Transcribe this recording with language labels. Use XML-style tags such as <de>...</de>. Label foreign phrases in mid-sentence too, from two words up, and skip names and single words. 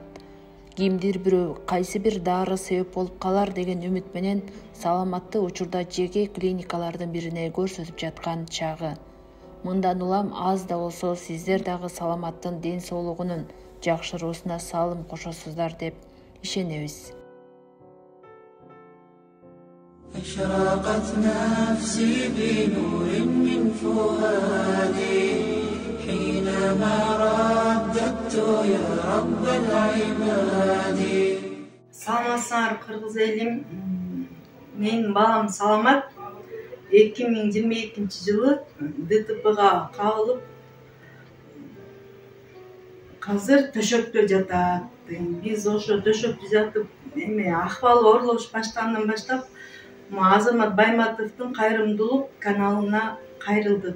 <ky>Кимдир бирөө кайсы бир дары себеп болуп калар деген үмүт менен Саламатты учурда жеке клиникалардын бирине көрсөтүп жаткан чагы. Мындан улам аз да болсо сиздер дагы Саламаттын ден соолугунун жакшыруусуна салым кошосуздар деп ишенебиз.</ky> <ar>أشرقت نفسي بنور من فؤادي حينما رددت يا رب العباد.</ar> <ky>Саламатсыңар кыргыз элим. Менин балам Саламат 2022 жылы ДТПга кабылып азыр төшөктө жатат. Биз ошо төшөктө жатып акыбалы оорлош баштагандан баштап Азамат Байматовдун Кайрымдуулук каналына кайрылдык.</ky>